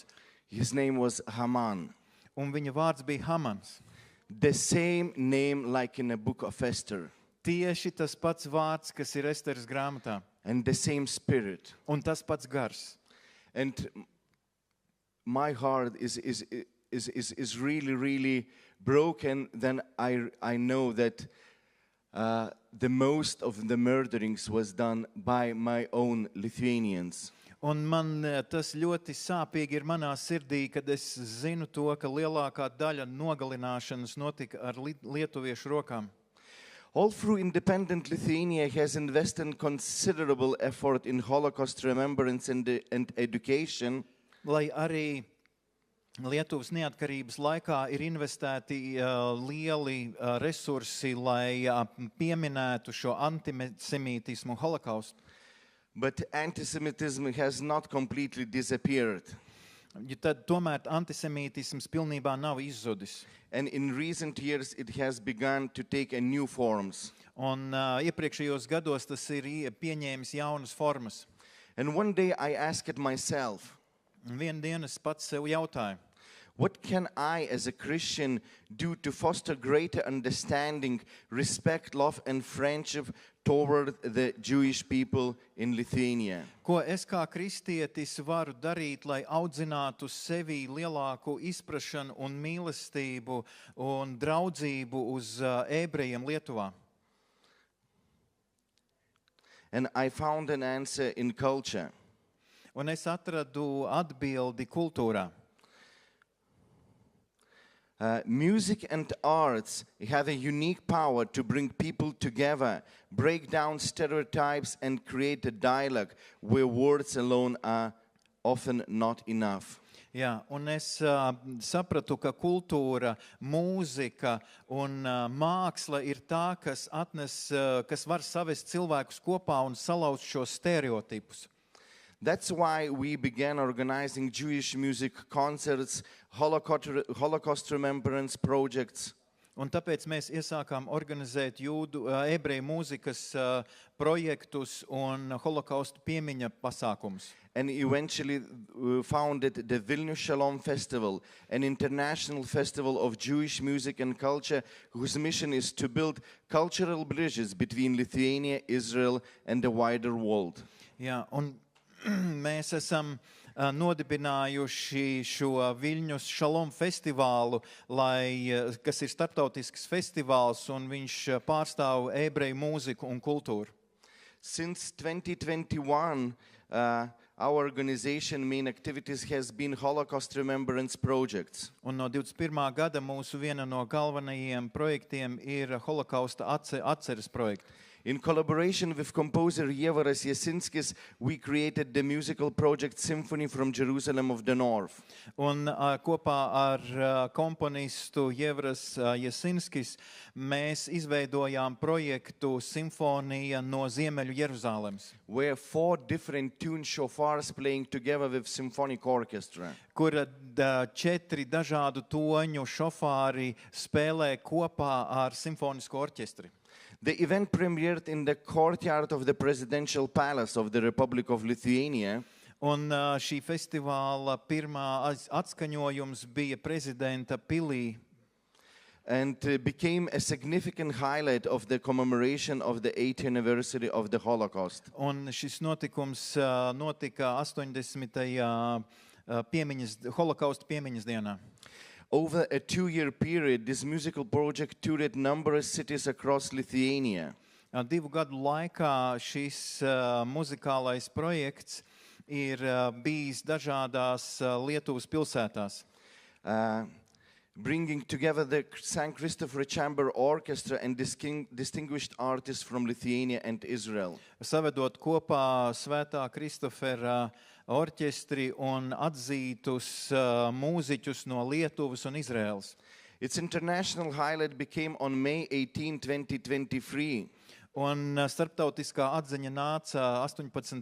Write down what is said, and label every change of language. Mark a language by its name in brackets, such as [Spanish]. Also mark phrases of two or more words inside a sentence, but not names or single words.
[English] his name was Haman. [Latvian] un viņa vārds bija Hamans. [English] The same name like in the book of Esther. [Latvian] Tieši tas pats vārds, kas ir Esteras grāmatā, [English] And the same spirit. [Latvian] un tas pats gars. [English] And my heart is really, really broken. Then I know that the most of the murderings was done by my own Lithuanians. [Latvian] Un man tas ļoti sāpīgi ir manā sirdī, kad es zinu to, ka lielākā daļa nogalināšanas notika ar lietuviešu rokām. [English] All through independent Lithuania has invested considerable effort in Holocaust remembrance and education. [Latvian] Lai arī Lietuvas neatkarības laikā ir investēti lieli resursi, lai pieminētu šo antisemītismu holokaustu. [English] But antisemitism has not completely disappeared. [Latvian] Tad tomēr antisemītisms pilnībā nav izzudis. [English] And in recent years it has begun to take a new forms. [Latvian] Un iepriekšējos gados tas ir pieņēmis jaunas formas. [English] And one day I asked myself, [Latvian] Un vienu dienu es pats sev jautāju, [English] what can I as a Christian do to foster greater understanding, respect, love and friendship toward the Jewish people in Lithuania? [Latvian] ko es kā kristietis varu darīt, lai audzinātu sevī lielāku izprašanu un mīlestību un draudzību uz ebrejiem Lietuvā. [English] And I found an answer in culture. [Latvian] Un es atradu atbildi kultūrā. [English] Music and arts have a unique power to bring people together, break down stereotypes, and create a dialogue where words alone are often not enough. [Latvian] Jā, un es sapratu, ka kultūra, mūzika un māksla ir tā, kas var savest cilvēkus kopā un salauzt šos stereotipus. [English] That's why we began organizing Jewish music concerts, Holocaust remembrance projects. [Latvian] Un tāpēc mēs iesākām organizēt ebreju mūzikas projektus un holokaustu piemiņa pasākumus. [English] And eventually founded the Vilnius Shalom Festival, an international festival of Jewish music and culture whose mission is to build cultural bridges between Lithuania, Israel, and the wider world. [Latvian] Jā, un mēs esam nodibinājuši šo Viļņus Šalom festivālu, kas ir starptautisks festivāls, un viņš pārstāv ebreju mūziku un kultūru. [English] Since 2021, our organization main activities has been Holocaust remembrance projects. [Latvian] Un no 21. gada mūsu viena no galvenajiem projektiem ir holokausta atceres projekts. [English] In collaboration with composer Jevaras Jasinskis, we created the musical project Symphony from Jerusalem of the North. [Latvian] Un kopā ar komponistu Jevaras Jasinskis mēs izveidojām projektu Simfonija no Ziemeļu Jeruzālemes, [English] Where 4 different tune shofars playing together with symphonic orchestra. [Latvian] kura 4 dažādu toņu šofāri spēlē kopā ar simfonisko orķestri. [English] The event premiered in the courtyard of the Presidential Palace of the Republic of Lithuania. [Latvian] Un šī festivāla pirmā atskaņojums bija prezidenta pilī. [English] And became a significant highlight of the commemoration of the 8th anniversary of the Holocaust. [Latvian] Un šis notikums notika 80. Holokausta piemiņas dienā. [English] Over a 2-year period, this musical project toured numerous cities across Lithuania. [Latvian] 2 gadu laikā šis muzikālais projekts ir bijis dažādās Lietuvas pilsētās. [English] bringing together the St. Christopher Chamber Orchestra and distinguished artists from Lithuania and Israel. [Latvian] Savedot kopā Svētā Kristofera orķestri un atzītus mūziķus no Lietuvas un Izraēlas. [English] Its international highlight became on May 18, 2023. [Latvian] Un starptautiskā atziņa nāca 18.